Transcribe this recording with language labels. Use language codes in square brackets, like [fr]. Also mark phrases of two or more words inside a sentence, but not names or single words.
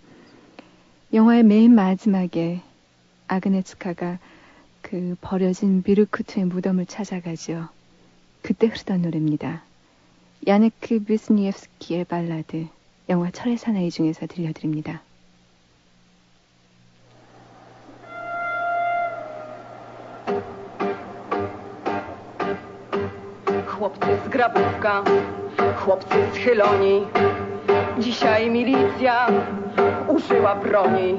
[ko] 영화의 맨 마지막에 아그네츠카가 그 버려진 비르쿠트의 무덤을 찾아가죠. 그때 흐르던 노래입니다. 야네크 비스니옙스키의 발라드, 영화 철의 사나이 중에서 들려드립니다. [pl] Chłopcy z Grabówka, chłopcy schyloni. Dzisiaj milicja użyła broni.